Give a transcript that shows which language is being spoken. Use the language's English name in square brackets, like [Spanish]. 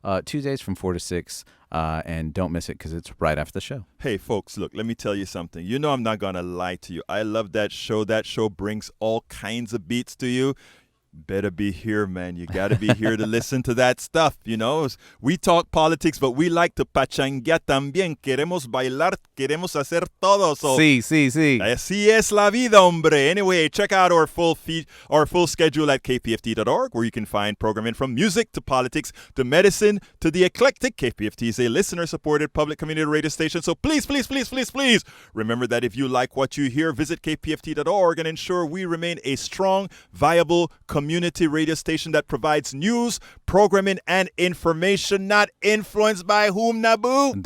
[English] Tuesdays from 4 to 6. And don't miss it because it's right after the show. Hey, folks, look, let me tell you something. You know I'm not going to lie to you. I love that show. That show brings all kinds of beats to you. Better be here, man. You got to be here to listen to that stuff, you know. We talk politics, but we like to [Spanish] pachanguear también. Queremos bailar, queremos hacer todo. [English] So, [Spanish] sí. Así es la vida, hombre. [English] Anyway, check out our full schedule at kpft.org, where you can find programming from music to politics to medicine to the eclectic. KPFT is a listener-supported public community radio station. So please remember that if you like what you hear, visit kpft.org and ensure we remain a strong, viable community radio station that provides news, programming, and information not influenced by whom, Nabu?